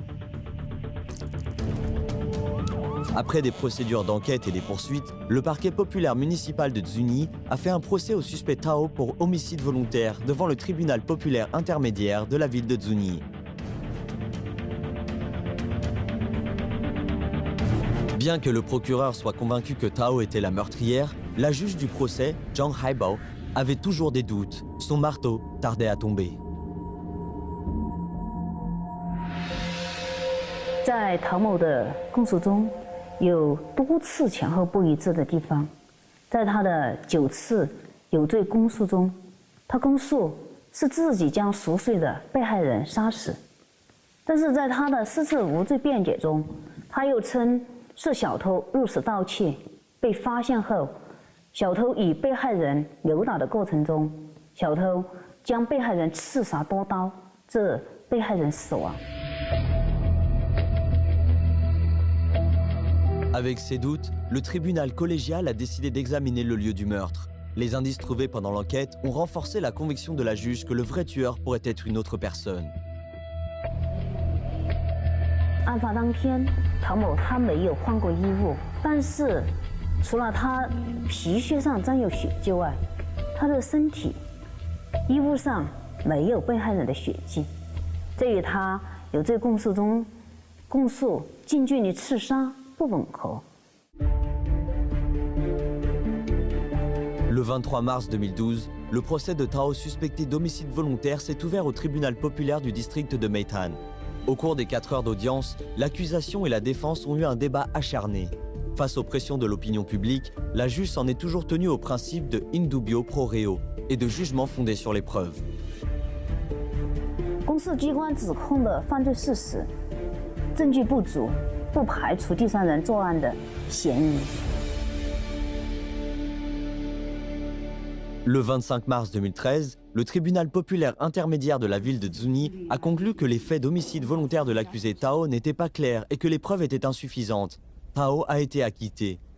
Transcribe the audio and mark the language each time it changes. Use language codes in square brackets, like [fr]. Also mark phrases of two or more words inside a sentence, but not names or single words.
[fr] Après des procédures d'enquête et des poursuites, le parquet populaire municipal de Zunyi a fait un procès au suspect Tao pour homicide volontaire devant le tribunal populaire intermédiaire de la ville de Zunyi. Bien que le procureur soit convaincu que Tao était la meurtrière, la juge du procès, Zhang Haibao, avait toujours des doutes. Son marteau tardait à tomber. [zh] 在陶某的供述中，有多次前后不一致的地方。在他的9次有罪供述中，他供述是自己将熟睡的被害人杀死，但是在他的4次无罪辩解中，他又称是小偷入室盗窃，被发现后，小偷以被害人扭打的过程中，小偷将被害人刺杀多刀，致被害人死亡。 [fr] Avec ces doutes, le tribunal collégial a décidé d'examiner le lieu du meurtre. Les indices trouvés pendant l'enquête ont renforcé la conviction de la juge que le vrai tueur pourrait être une autre personne. [zh] 案发当天，唐某他没有换过衣物，但是除了他皮靴上沾有血迹外，他的身体、衣物上没有被害人的血迹，这与他有罪供述中供述近距离刺杀不吻合。 [fr] Le 23 mars 2012, le procès de Tao suspecté d'homicide volontaire s'est ouvert au tribunal populaire du district de Meitan. Au cours des 4 heures d'audience, l'accusation et la défense ont eu un débat acharné. Face aux pressions de l'opinion publique, la juge s'en est toujours tenue au principe de [la] in dubio pro reo [fr] et de jugement fondé sur les preuves. [zh] 公诉机关指控的犯罪事实，证据不足，不排除第三人作案的嫌疑。 [fr] Le 25 mars 2013, le tribunal populaire intermédiaire de la ville de Zuni a conclu que les faits d'homicide volontaire de l'accusé Tao n'étaient pas clairs et que les preuves étaient insuffisantes. Tao a été acquitté.